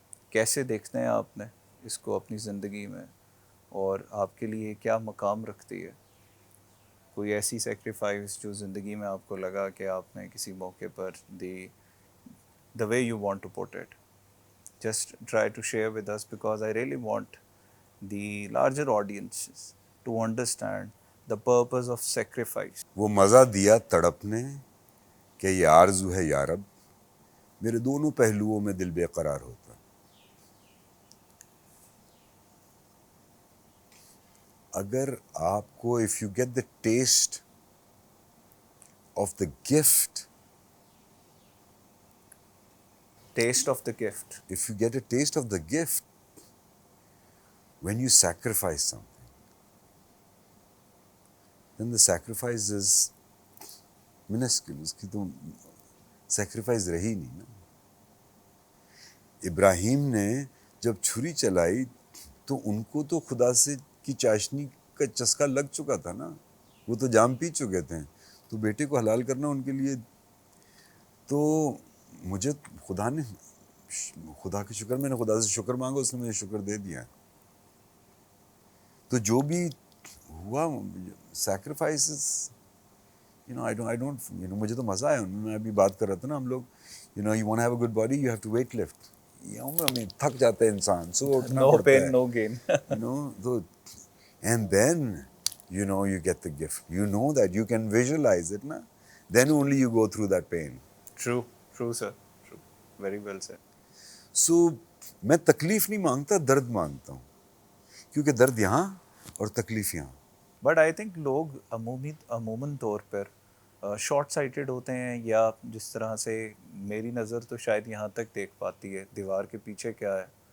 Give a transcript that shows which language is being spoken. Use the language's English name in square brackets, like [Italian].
[Urdu] کیسے دیکھتے ہیں آپ نے اس کو اپنی زندگی میں, اور آپ کے لیے کیا مقام رکھتی ہے؟ کوئی ایسی سیکریفائس جو زندگی میں آپ کو لگا کہ آپ نے کسی موقع پر دی, [English] the way you want to put it, just try to share with us because I really want the larger audiences to understand the purpose of sacrifice. [Urdu] وہ مزہ دیا تڑپ نے کہ یہ آرزو ہے یا رب, میرے دونوں پہلوؤں میں دل بے قرار ہوتا. اگر آپ کو [English] If you get the taste of the gift, Taste of the gift. if you get a taste of the gift when you sacrifice something, then the sacrifice is minuscule. [Urdu] اس کی تو سیکریفائز رہی نہیں نا. ابراہیم نے جب چھری چلائی تو ان کو تو خدا سے کی چاشنی کا چسکا لگ چکا تھا نا, وہ تو جام پی چکے تھے, تو بیٹے کو حلال کرنا ان کے لیے. تو مجھے خدا نے, خدا کا شکر, میں نے خدا سے شکر مانگا, اس نے مجھے شکر دے دیا. تو جو بھی ہوا سیکریفائسز, [English] I don't, [Urdu] مجھے تو مزہ آیا. میں ابھی بات کر رہا تھا نا, ہم لوگ, [English] you want to have a good body, you have to weight lift. [Urdu] تھک جاتا ہے انسان, صبح اٹھنا [English] No [Urdu] پڑتا [English] pain, [Urdu] ہے. [English] no gain. تو and then you get the gift, that you can visualize it نا, then only you go through that pain. True, true sir, true. Very well said. [Urdu] So میں تکلیف نہیں مانگتا, درد مانگتا ہوں, کیونکہ درد یہاں اور تکلیف یہاں. [English] but I think [Urdu] لوگ عموماً طور پر شارٹ سائٹڈ ہوتے ہیں, یا جس طرح سے میری نظر تو شاید یہاں تک دیکھ پاتی ہے دیوار کے پیچھے کیا ہے.